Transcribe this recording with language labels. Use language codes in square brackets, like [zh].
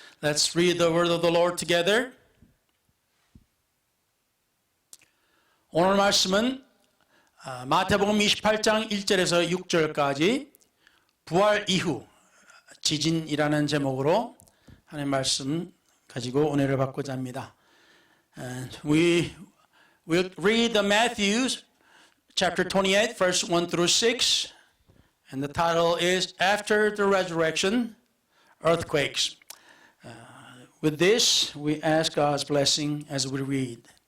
[en] Let's read the word of the Lord together. [ko] 오늘 말씀은 마태복음 28장 1절에서 6절까지 부활 이후 지진이라는 제목으로 하나님 말씀 가지고 은혜를 받고자 합니다. [en] And we will read the Matthew chapter 28 verse 1 through 6 and the title is After the Resurrection Earthquakes. With this we ask God's blessing as we read.